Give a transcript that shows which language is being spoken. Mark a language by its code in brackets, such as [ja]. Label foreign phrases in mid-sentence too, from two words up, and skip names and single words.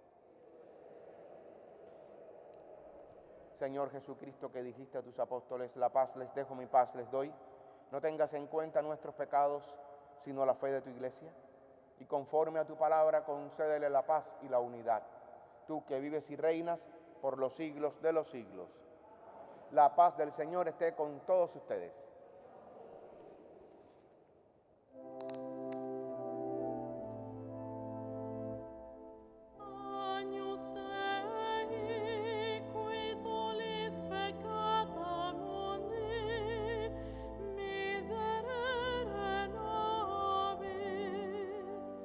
[es] Señor Jesucristo, que dijiste a tus apóstoles: la paz les dejo, mi paz les doy, no tengas en cuenta nuestros pecados, sino la fe de tu iglesia, y conforme a tu palabra concédele la paz y la unidad, tú que vives y reinas por los siglos de los siglos. La paz del Señor esté con todos ustedes. [la] Agnus Dei, qui tollis peccata mundi, miserere nobis.